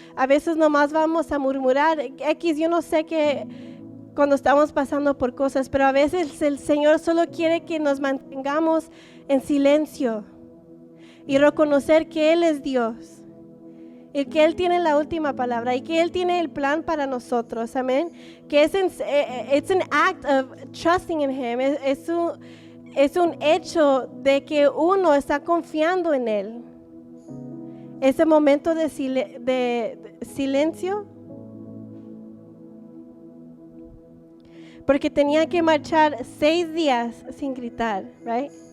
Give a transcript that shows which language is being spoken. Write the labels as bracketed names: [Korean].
[Spanish] A veces nomás vamos a murmurar. Yo no sé qué cuando estamos pasando por cosas, pero a veces el Señor solo quiere que nos mantengamos en silencio y reconocer que Él es Dios. Y que Él tiene la última palabra y que Él tiene el plan para nosotros, amén. [English] Que it's an act of trusting in Him. [Spanish] Es un hecho de que uno está confiando en Él. Ese momento de silencio. Porque tenía que marchar 6 días sin gritar, right?